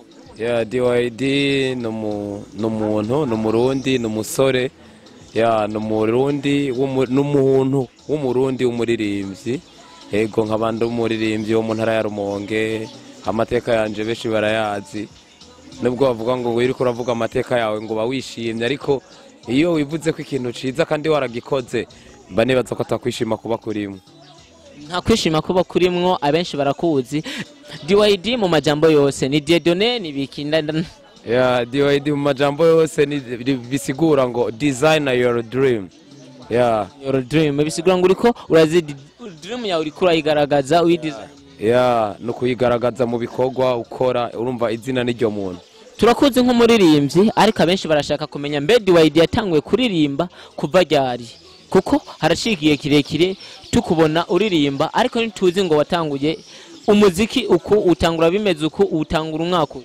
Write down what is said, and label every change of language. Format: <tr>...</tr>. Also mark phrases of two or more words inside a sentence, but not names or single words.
<rn>ya DYD n'umuntu n'umurundi n'umusore ya n'umurundi n'umuntu w'umurundi w'umuririmbyi ego nk'abandi umuririmbyi wo mu ntara ya Rumonge amateka yanje beshi barayazi nubwo bavuga ngo wiriko uravuga amateka yawe ngo bawishimye ariko iyo wivuze ko ikintu ciza kandi waragikoze bane baza ko atakwishima kuba kurimo nta kwishima kuba kurimwo abenshi barakuzi DYD mu majambo yose ni Diedone ni bikinda ya DYD mu majambo yose ni bisigura ngo</rn> <en>design your dream your dream</en> <rn>bisigura ngo uriko urazi dream yawe uriko urayigaragaza uyidesign no kuyigaragaza mu bikorwa ukora urumva izina n'iryo muntu turakuze nk'umuririmbyi ariko abenshi barashaka kumenya mbe DYD yatanguye kuririmba kuva ryari kuko harashigiye kirekire tukubona uririmba ariko nituzi ngo watanguye umuziki uko utangura bimeze uko utangura umwaka</rn>